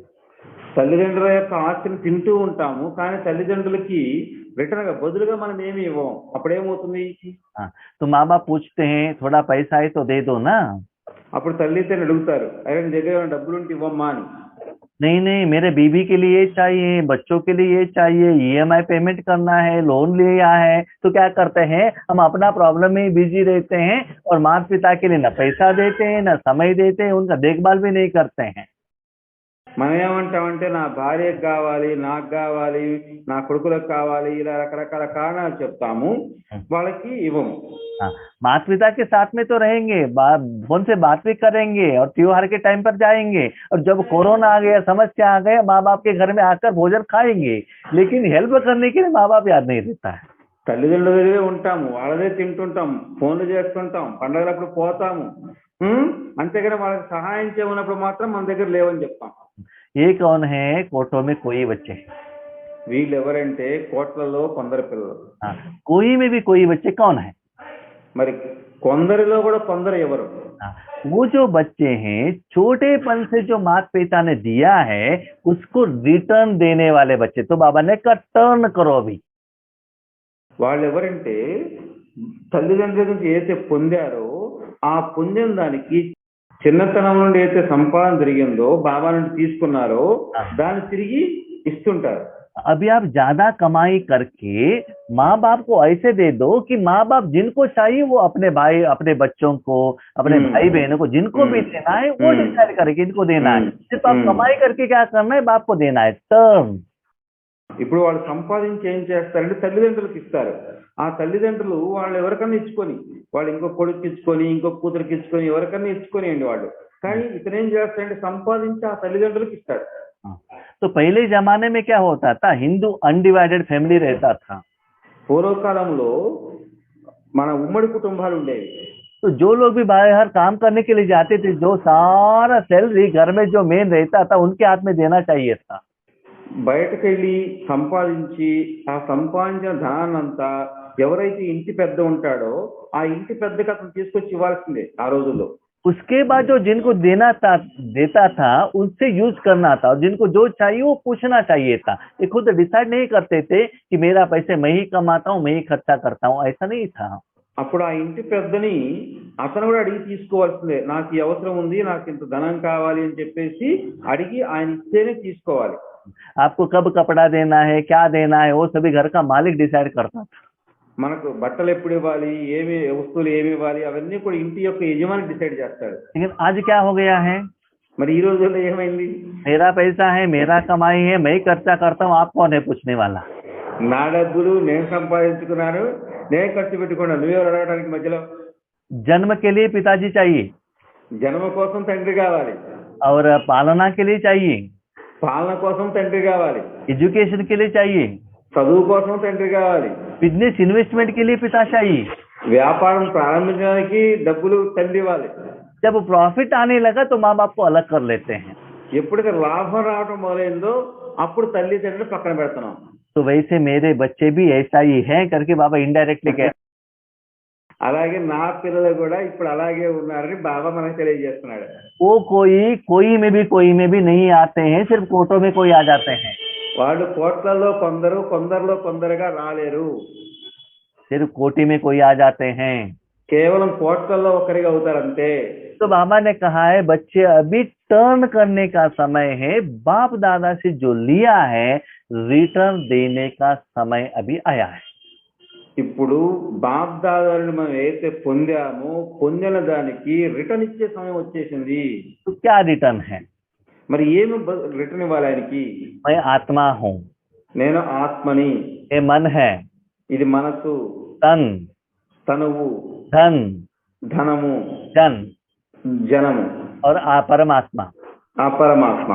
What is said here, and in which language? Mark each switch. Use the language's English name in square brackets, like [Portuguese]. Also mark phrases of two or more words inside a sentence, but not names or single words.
[Telugu] తల్లిదండ్రుల యొక్క ఆస్తిని తింటూ ఉంటాము, కానీ తల్లిదండ్రులకి రిటర్న్ గా బదులుగా మనం ఏమి ఇవ్వం. అప్పుడేమవుతుంది, [Hindi] हाँ, तो माँ बाप पूछते हैं थोड़ा पैसा है तो दे दो ना। [Telugu] అప్పుడు తల్లి తండ్రి అడుగుతారు, అరే నీ దగ్గర ఏమైనా డబ్బులుంటే ఇవ్వమ్మా అని. [Hindi] नहीं, मेरे बीवी के लिए चाहिए, बच्चों के लिए चाहिए, [English] EMI payment [Hindi] करना है, लोन लिया है। तो क्या करते हैं, हम अपना प्रॉब्लम में बिजी रहते हैं और माता पिता के लिए ना पैसा देते हैं, ना समय देते हैं, उनका देखभाल भी नहीं करते हैं। [Telugu] మనం ఏమంటామంటే నా భార్యకు కావాలి, నాకు కావాలి, నా కొడుకులకు కావాలి, ఇలా రకరకాల కారణాలు చెప్తాము, వాళ్ళకి ఇవ్వము. [Hindi] हाँ, माता पिता के साथ में तो रहेंगे, फोन से बात भी करेंगे और त्योहार के टाइम पर जाएंगे, और जब कोरोना आ गया, समस्या आ गया, माँ बाप के घर में आकर भोजन खाएंगे, लेकिन हेल्प करने के लिए माँ बाप याद नहीं रहता है। [Telugu] తల్లిదండ్రుల దగ్గరే ఉంటాము, వాళ్ళదే తింటుంటాం, ఫోన్లు చేస్తుంటాం, పండగలప్పుడు పోతాము, అంతేగాని వాళ్ళకి సహాయం చేయమన్నప్పుడు మాత్రం మన దగ్గర లేవని చెప్తాం. [Hindi] ये कौन है, कोटो में कोई बच्चे, [Telugu] వీళ్ళు ఎవరంటే కోట్లలో కొందరు పిల్లలు. [Hindi] हाँ, कोई में भी कोई बच्चे कौन है, [Telugu] మరి కొందరిలో కూడా కొందరు ఎవరు, [Hindi] हाँ, वो जो बच्चे हैं छोटेपन से जो माता पिता ने दिया है उसको रिटर्न देने वाले बच्चे। तो बाबा ने कहा टर्न करो अभी। [Telugu] వాళ్ళు ఎవరంటే తల్లిదండ్రుల నుంచి ఏదైతే పొందారో ఆ పొందిన దానికి చిన్నతనం నుండి అయితే సంపాదన జరిగిందో బాబా నుండి తీసుకున్నారో దాన్ని తిరిగి ఇస్తుంటారు. [Hindi] अभी आप ज्यादा कमाई करके माँ बाप को ऐसे दे दो कि माँ बाप जिनको चाहिए वो अपने भाई, अपने बच्चों को, अपने भाई बहनों को, जिनको भी देना है वो डिसाइड करेंगे इनको देना है। सिर्फ आप कमाई करके क्या करना है, बाप को देना है टर्म। [Telugu] ఇప్పుడు వాళ్ళు సంపాదించి ఏం చేస్తారంటే తల్లిదండ్రులకు ఇస్తారు. ఆ తల్లిదండ్రులు వాళ్ళు ఎవరికన్నా ఇచ్చుకొని, వాళ్ళు ఇంకో కొడుకు ఇచ్చుకొని, ఇంకో కూతురికి ఇచ్చుకొని, ఎవరికన్నా ఇచ్చుకొనియండి వాళ్ళు. కానీ ఇతను ఏం చేస్తాడంటే సంపాదించి ఆ తల్లిదండ్రులకు ఇస్తాడు. [Hindi] तो पहले जमाने में क्या होता था, [English] Hindu undivided family [Hindi] रहता था। [Telugu] పూర్వకాలంలో మన ఉమ్మడి కుటుంబాలు ఉండేవి. [Hindi] तो जो लोग भी बाहर काम करने के लिए जाते थे, जो सारा सैलरी घर में जो मेन रहता था उनके हाथ में देना चाहिए था। [Telugu] బయటకు వెళ్ళి సంపాదించి ఆ సంపాదించిన ధనాన్నంతా ఎవరైతే ఇంటి పెద్ద ఉంటాడో ఆ ఇంటి పెద్దకి అతను తీసుకొచ్చి ఇవ్వాల్సిందే ఆ రోజుల్లో. [Hindi] उसके बाद जो जिनको देता था उनसे यूज करना था, और जिनको जो चाहिए वो पूछना चाहिए था। ये खुद डिसाइड नहीं करते थे कि मेरा पैसे मैं ही कमाता हूँ, मैं ही खर्चा करता हूँ, ऐसा नहीं था। [Telugu] అప్పుడు ఆ ఇంటి పెద్దని అతను కూడా అడిగి తీసుకోవాల్సిందే. నాకు ఈ అవసరం ఉంది, నాకు ఇంత ధనం కావాలి అని చెప్పేసి అడిగి ఆయన ఇస్తేనే తీసుకోవాలి. [Hindi] आपको कब कपड़ा देना है, क्या देना है, वो सभी घर का मालिक डिसाइड करता था। [Telugu] మనకు బట్టలు ఎప్పుడు ఇవ్వాలి, ఏమి వస్తువులు ఏమి ఇవ్వాలి, అవన్నీ కూడా ఇంటి యొక్క యజమాని డిసైడ్ చేస్తాడు. [Hindi] लेकिन आज क्या हो गया है, [Telugu] మరి ఈ రోజుల్లో ఏమైంది? [Hindi] मेरा पैसा है, मेरा कमाई है, मैं ही खर्चा करता हूँ, आप कौन है पूछने वाला। [Telugu] నా డబ్బులు నేను సంపాదించుకున్నాను, నేను ఖర్చు పెట్టుకున్నాను, నువ్వెవరు అడగడానికి మధ్యలో? [Hindi] जन्म के लिए पिताजी चाहिए [Telugu] జన్మ కోసం తండ్రి కావాలి, [Hindi] और पालना के लिए चाहिए, [Telugu] పాలన కోసం తండ్రి కావాలి, [Hindi] एजुकेशन के लिए चाहिए, [Telugu] చదువు కోసం తండ్రి కావాలి, [English] business investment [Hindi] के लिए पिता चाहिए। [Telugu] వ్యాపారం ప్రారంభించడానికి డబ్బులు తండ్రి ఇవ్వాలి. [Hindi] जब प्रॉफिट आने लगा तो माँ बाप को अलग कर लेते हैं। [Telugu] ఎప్పుడైతే లాభం రావడం మొదలైందో అప్పుడు తల్లిదండ్రులు పక్కన పెడుతున్నాం. [Hindi] तो वैसे मेरे बच्चे भी ऐसा ही है करके बाबा इनडायरेक्टली कह, [Telugu] అలాగే నా పిల్లలు కూడా ఇప్పుడు అలాగే ఉన్నారని బాబా మనకు తెలియజేస్తున్నాడు. [Hindi] वो कोई में भी नहीं आते हैं, सिर्फ कोटों में कोई आ जाते हैं। [Telugu] వాళ్ళు కోట్లలో కొందరు, కొందరిలో కొందరుగా రాలేరు, [Hindi] सिर्फ कोटी में कोई आ जाते हैं। [Telugu] కేవలం కోట్లలో ఒకరిగా అవుతారంతే. [Hindi] तो बाबा ने कहा है बच्चे अभी टर्न करने का समय है, बाप दादा से जो लिया है रिटर्न देने का समय अभी आया है। [Telugu] ఇప్పుడు బాప్దాదాలను మనం ఏదైతే పొందామో పొందిన దానికి రిటర్న్ ఇచ్చే సమయం వచ్చేసింది. [Hindi] तो क्या रिटर्न है? [Telugu] మరి ఏమి రిటర్న్ ఇవ్వాలి ఆయనకి? [Hindi] मैं आत्मा हूँ, [Telugu] నేను ఆత్మని, [Hindi] ये मन है, [Telugu] ఇది మనసు, [Hindi] तन, [Telugu] తనువు, [Hindi] धन, [Telugu] ధనము, [Hindi] जन [Telugu] జనము, [Hindi] और परमात्मा। [Telugu] ఆ పరమాత్మ.